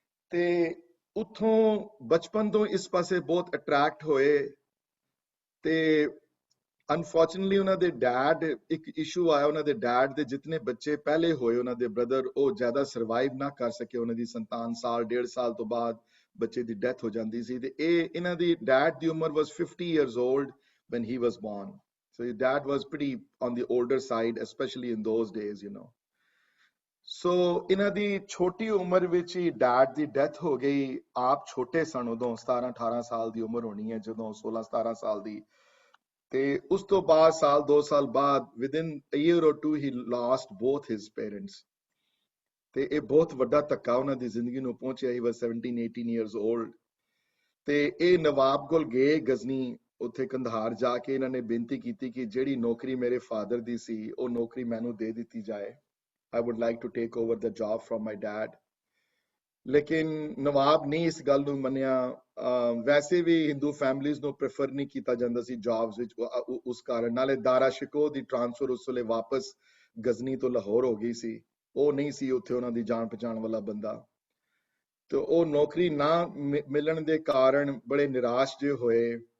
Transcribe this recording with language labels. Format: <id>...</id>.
<pa>ਤੇ ਉੱਥੋਂ ਬਚਪਨ ਤੋਂ ਇਸ ਪਾਸੇ ਬਹੁਤ ਅਟਰੈਕਟ ਹੋਏ। ਤੇ ਅਨਫੋਰਚੂਨਟਲੀ ਉਹਨਾਂ ਦੇ ਡੈਡ, ਇੱਕ ਇਸ਼ੂ ਆਇਆ ਉਹਨਾਂ ਦੇ ਡੈਡ ਦੇ ਜਿਤਨੇ ਬੱਚੇ ਪਹਿਲੇ ਹੋਏ ਉਹਨਾਂ ਦੇ ਬ੍ਰਦਰ, ਉਹ ਜ਼ਿਆਦਾ ਸਰਵਾਈਵ ਨਾ ਕਰ ਸਕੇ। ਉਹਨਾਂ ਦੀ ਸੰਤਾਨ ਸਾਲ 1.5 ਸਾਲ ਤੋਂ ਬਾਅਦ ਬੱਚੇ ਦੀ ਡੈਥ ਹੋ ਜਾਂਦੀ ਸੀ। ਤੇ ਇਹਨਾਂ ਦੀ ਡੈਡ ਦੀ ਉਮਰ</pa> <en>was 50 years old when he was born. So his dad was pretty on the older side, especially in those days, So</en> <pa>ਇਹਨਾਂ ਦੀ ਛੋਟੀ ਉਮਰ ਵਿੱਚ ਹੀ ਡੈਡ ਦੀ ਡੈਥ ਹੋ ਗਈ। ਆਪ ਛੋਟੇ ਸਨ ਉਦੋਂ, 17-18 ਸਾਲ ਦੀ ਉਮਰ ਹੋਣੀ ਹੈ ਜਦੋਂ, 16-17 ਸਾਲ ਦੀ। ਤੇ ਉਸ ਤੋਂ ਬਾਅਦ ਸਾਲ 2 ਸਾਲ ਬਾਅਦ,</pa> <en>within a year or two, he lost both his parents।</en> <pa>ਤੇ ਇਹ ਬਹੁਤ ਵੱਡਾ ਧੱਕਾ ਉਹਨਾਂ ਦੀ ਜ਼ਿੰਦਗੀ ਨੂੰ ਪਹੁੰਚਿਆ।</pa> <en>he was 17-18 years old।</en> <pa>ਤੇ ਇਹ ਨਵਾਬ ਕੋਲ ਗਏ ਗਜ਼ਨੀ। ਉੱਥੇ ਕੰਧਾਰ ਜਾ ਕੇ ਇਹਨਾਂ ਨੇ ਬੇਨਤੀ ਕੀਤੀ ਕਿ ਜਿਹੜੀ ਨੌਕਰੀ ਮੇਰੇ ਫਾਦਰ ਦੀ ਸੀ ਉਹ ਨੌਕਰੀ ਮੈਨੂੰ ਦੇ ਦਿੱਤੀ ਜਾਏ।</pa> <en>I would like to take over the job from my dad।</en> <pa>ਲੇਕਿਨ ਨਵਾਬ ਨੇ ਇਸ ਗੱਲ ਨੂੰ ਮੰਨਿਆ। ਵੈਸੇ ਵੀ ਹਿੰਦੂ ਫੈਮਲੀਜ਼ ਨੂੰ ਪ੍ਰੈਫਰ ਨਹੀਂ ਕੀਤਾ ਜਾਂਦਾ ਸੀ ਜੌਬਸ ਵਿੱਚ ਉਸ ਕਾਰਨ। ਨਾਲੇ ਦਾਰਾ ਸ਼ਿਕੋ ਦੀ ਟ੍ਰਾਂਸਫਰ ਉਸ ਵੇਲੇ ਵਾਪਸ ਗਜ਼ਨੀ ਤੋਂ ਲਾਹੌਰ ਹੋ ਗਈ ਸੀ। ਉਹ ਨਹੀਂ ਸੀ ਉੱਥੇ ਉਹਨਾਂ ਦੀ ਜਾਣ ਪਛਾਣ ਵਾਲਾ ਬੰਦਾ। ਤੇ ਉਹ ਨੌਕਰੀ ਨਾ ਮਿਲਣ ਦੇ ਕਾਰਨ ਬੜੇ ਨਿਰਾਸ਼ ਜਿਹੇ ਹੋਏ।</pa>